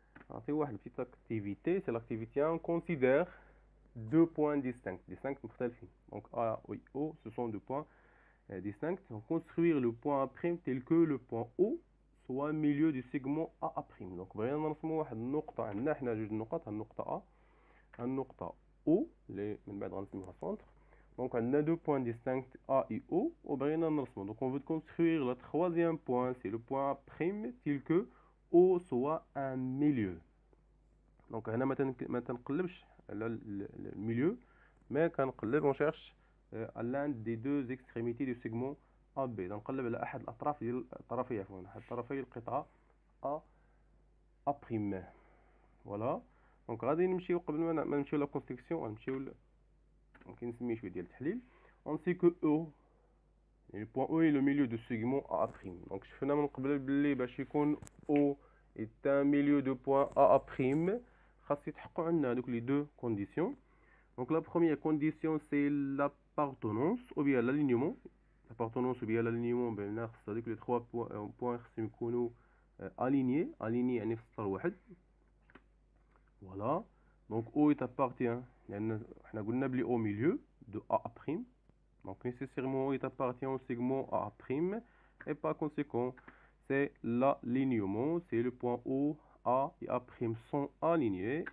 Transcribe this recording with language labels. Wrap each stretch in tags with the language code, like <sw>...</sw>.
<fr>Alors, c'est une petite activité, c'est l'activité 1. On considère deux points distincts. Donc A et O, ce sont deux points distincts. On construire le point A' tel que le point O soit au milieu du segment AA'.</fr> <ar>donc بغينا نرسموا واحد النقطة، عندنا حنا جوج نقط، النقطة A النقطة O اللي من بعد غنسميوها centre.</ar> <fr>donc on a deux points distincts A et O</fr> <ar>وبغينا نرسمو.</ar> <fr>donc on veut construire le troisième point, c'est le point A' tel que O soit un milieu. donc</fr> <ar>هنا ما تنقلبش على الميليو،</ar> <fr>mais</fr> <ar>كنقلب</ar> <fr>on cherche à l'un des deux extrémités du segment AB.</fr> <ar>نقلب على احد الاطراف ديال احد طرفي القطعة A'.</ar> <fr>voilà.</fr> <ar>donc غادي نمشيو قبل ما نمشيو لا كونستركسيون، غنمشيو ممكن نسميه شويه ديال التحليل.</ar> <fr>on sait que O le point O est le milieu du segment A'. Donc</fr> <ar>شفنا من قبل بلي باش يكون</ar> <fr>O est un milieu de point A',</fr> <ar>خاص يتحققوا عندنا هذوك</ar> <fr>les deux conditions. Donc la première condition c'est l'appartenance ou bien l'alignement. L'appartenance ou bien l'alignement</fr> <ar>بين خاص هذوك</ar> <fr>les trois points</fr> <ar>خاصهم يكونوا alignés يعني في سطر واحد.</ar> <fr>Voilà. Donc O est appartient</fr> <ar>لأن احنا قلنا بلي</ar> <fr>au milieu de A'. Donc nécessairement il appartient au segment A' et par conséquent c'est l'alignement, c'est le point O, A et A' sont alignés.</fr>